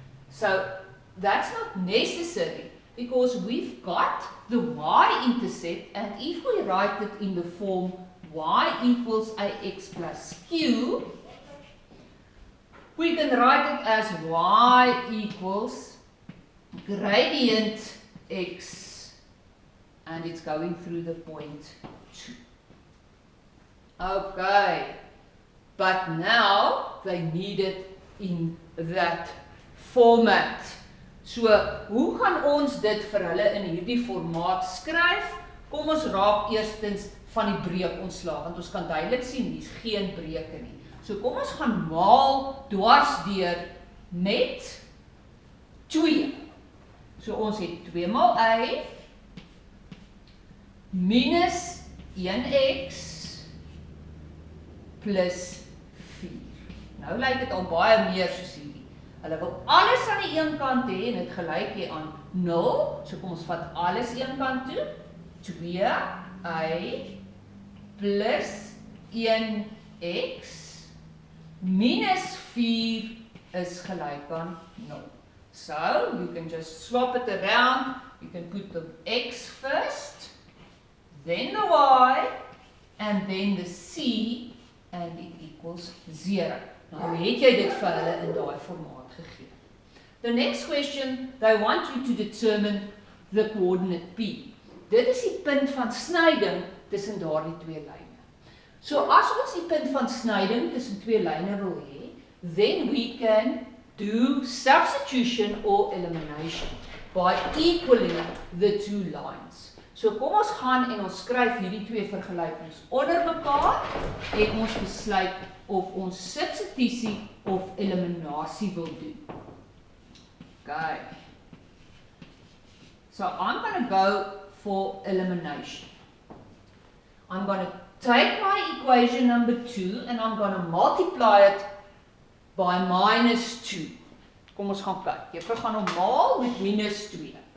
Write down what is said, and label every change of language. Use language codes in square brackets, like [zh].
[en] So that's not necessary because we've got the y-intercept, and if we write it in the form y equals ax plus q, we can write it as y equals gradient x, and it's going through the point 2. Okay, but now they need it in that format. [af] So, hoe gaan ons dit vir hulle in hierdie formaat skryf? Kom ons raak eerstens van die breek ontslae, want ons kan duidelik sien hier's geen breuke nie. So kom ons gaan maal dwarsdeur met 2. So ons het 2 maal y minus 1x plus 4. Nou lyk dit al baie meer soos hierdie. Hulle wil alles aan die een kant hê en dit gelyk hier aan 0. So kom ons vat alles een kant toe. 2y plus 1x minus 4 is gelyk aan 0. [en] So you can just swap it around. You can put the x first, then the y, and then the c, and it equals 0. [af] Nou het jy dit vir hulle in daai formaat gegee. [en] The next question, they want you to determine the coordinate p. [af] Dit is die punt van snyding tussen daardie twee lyne. So as ons die punt van snyding tussen twee lyne wil hê, [en] then we can do substitution or elimination by equaling the two lines. [af] So kom ons gaan en ons skryf hierdie twee vergelykings onder mekaar en ons besluit of ons substitusie of eliminasie wil doen. Okay. [en] So I'm going to go for elimination. I'm going to take my equation number 2 and I'm going to multiply it by minus 2. [af] Kom ons gaan kyk. Jy gaan hom maal met minus 2.